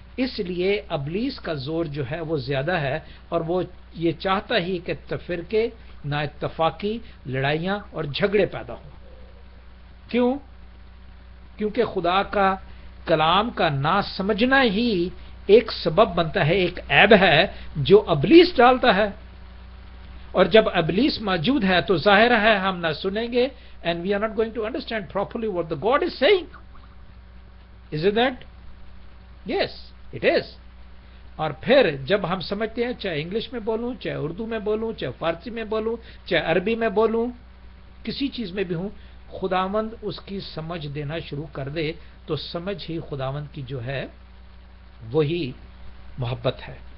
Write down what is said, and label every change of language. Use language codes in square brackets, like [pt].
[hi] इसलिए इब्लीस का जोर जो है वो ज्यादा है और वो ये चाहता ही कि तफरके, ना इत्तफाकी, लड़ाइयां और झगड़े पैदा हों। क्यों? क्योंकि खुदा का कलाम का ना समझना ही एक सबब बनता है, एक ऐब है जो इब्लीस डालता है। और जब इब्लीस मौजूद है तो जाहिर है हम ना सुनेंगे, [en] and we are not going to understand properly what the God is saying. Isn't that? Yes, it is. [hi] और फिर जब हम समझते हैं, चाहे इंग्लिश में बोलूं, चाहे उर्दू में बोलूं, चाहे फारसी में बोलूं, चाहे अरबी में बोलूं, किसी चीज में भी हूं, खुदावंद उसकी समझ देना शुरू कर दे तो समझ ही खुदावंद की जो है वही मोहब्बत है।